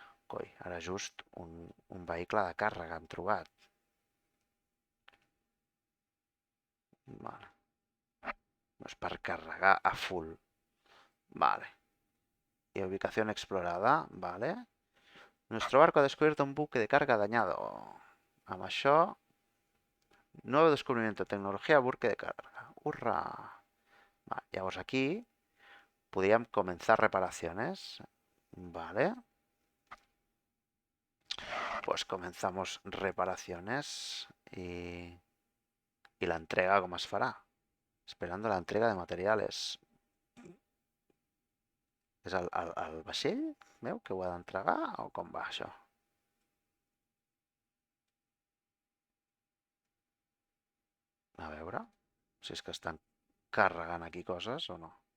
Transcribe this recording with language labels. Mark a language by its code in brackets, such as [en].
[ca] Coi, ara just un vehicle de càrrega han trobat. Vale. No és per carregar a full. Vale. [es] Y ubicación explorada, vale. Nuestro barco ha descubierto un buque de carga dañado. [ca] Amb això, [es] nuevo descubrimiento, tecnología, buque de carga. ¡Hurra! [ca] Vale, llavors aquí podríem [es] comenzar reparaciones. [ca] Vale. [es] Pues comenzamos reparaciones y la entrega, ¿cómo [ca] es farà? [es] Esperando la entrega de materiales. [ca] És el vaixell meu que ho ha d'entregar o com va això? A veure si és que estan carregant aquí coses o no.